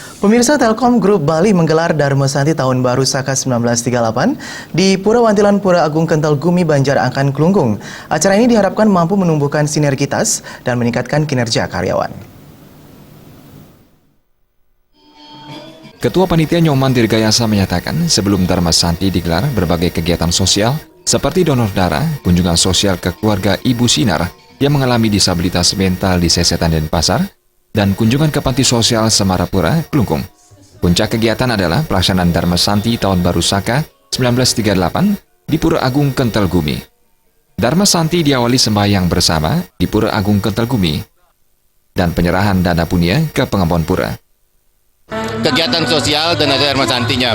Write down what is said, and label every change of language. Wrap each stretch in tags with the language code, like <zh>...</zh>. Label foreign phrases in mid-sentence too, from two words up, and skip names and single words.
<id>Pemirsa, Telkom Group Bali menggelar Dharma Santi Tahun Baru Saka 1938 di Pura Wantilan Pura Agung Kental Gumi Banjar Angkan Kelungkung. Acara ini diharapkan mampu menumbuhkan sinergitas dan meningkatkan kinerja karyawan. Ketua Panitia Nyoman Dirgayasa menyatakan sebelum Dharma Santi digelar berbagai kegiatan sosial seperti donor darah, kunjungan sosial ke keluarga Ibu Sinar yang mengalami disabilitas mental di Sesetan Denpasar, dan kunjungan ke panti sosial Semarapura, Kelungkung. Puncak kegiatan adalah pelaksanaan Dharma Santi Tahun Baru Saka 1938 di Pura Agung Kental Gumi. Dharma Santi diawali sembahyang bersama di Pura Agung Kental Gumi dan penyerahan dana punya ke Pengembon Pura. Kegiatan sosial dan ada Dharma Santinya.</id>